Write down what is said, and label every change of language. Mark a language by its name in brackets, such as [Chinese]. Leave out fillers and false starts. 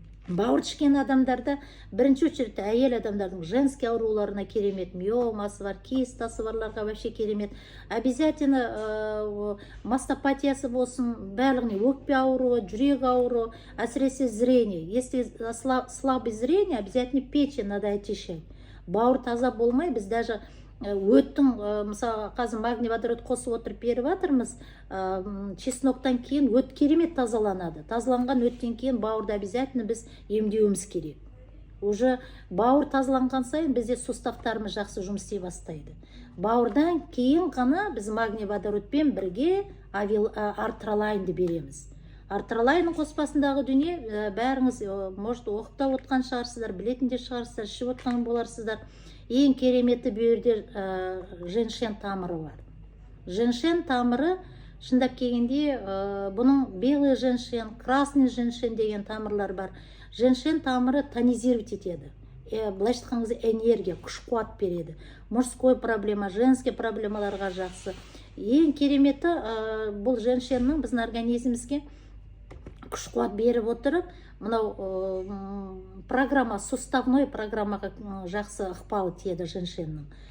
[Kazakh] Бауыр ішкен адамдарда бірінші очередь әйел адамдардың женский ауруларына керемет, миомасы бар, кистасы барларға [Russian] вообще [Kazakh] керемет. Обязательно мастопатиясы болсын, барлығын өкпе ауруы, жүрек ауруы, әсіресе зрение. [Russian] Если слабый зрение, обязательно печень надо очищать. [Kazakh] Бауыр таза болмай, біз [Russian] даже [Kazakh] өттің, мысалы қазір магний водород қосып отырып беріп жатырмыз, чесноктан кейін өт керемет тазаланады. Тазаланған өттен кейін бауырды обязательно біз емдеуіміз керек. [Russian] Уже [Kazakh] бауыр тазаланған сайын бізде суставтарымыз жақсы жұмыс істей бастайды. Бауырдан кейін ғана біз магний водородпен бірге артролайнды береміз. Артролайнның қоспасындағы дүние бәріңіз [Russian] может [Kazakh] оқып отқан шығарсыздар, білетін де шығарсыздар, ішіп отқан боларсыздар. Ең кереметі бүйірде женьшен тамыры бар. Женьшен тамыры шындап келгенде бұның белый женьшен, красный женьшен деген тамырлар бар. Женьшен тамыры тонизировать етеді. Былайша айтқан кезде энергия, күш-қуат береді. [Russian] Мужской проблема, [Kazakh] женский проблемаларға жақсы. Ең кереметі бұл женьшеннің біздің организмімізге күш-қуат беріп отырып, мынау программа, суставной программаға жақсы ықпал етеді женьшеннің.